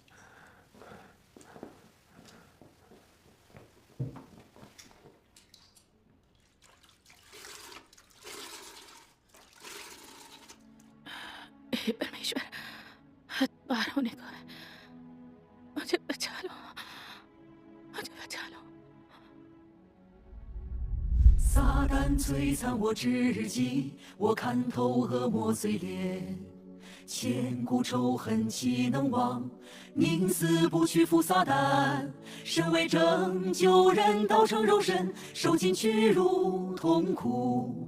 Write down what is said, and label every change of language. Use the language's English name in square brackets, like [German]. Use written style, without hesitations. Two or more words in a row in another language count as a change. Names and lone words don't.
[Hindi] हे परमेश्वर, हद पार होने को है। मुझे बचा लो, मुझे बचा लो। [Chinese] 撒旦摧残我至极，我看透恶魔嘴脸，千古仇恨岂能忘？宁死不屈服撒旦，身为拯救人，道成肉身，受尽屈辱痛苦。